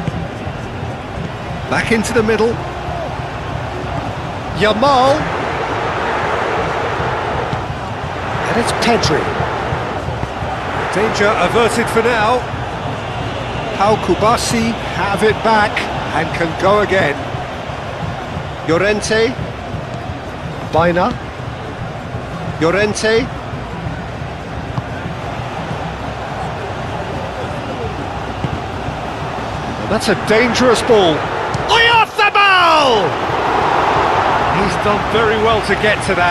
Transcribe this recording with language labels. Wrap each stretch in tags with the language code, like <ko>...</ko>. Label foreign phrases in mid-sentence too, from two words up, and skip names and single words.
<en>Back into the middle. Yamal. And it's Pedri. Danger averted for now. How Kubasi have it back and can go again. Llorente. Baina. Llorente. And that's a dangerous ball. Oyarzabal! He's done very well to get to that.</en>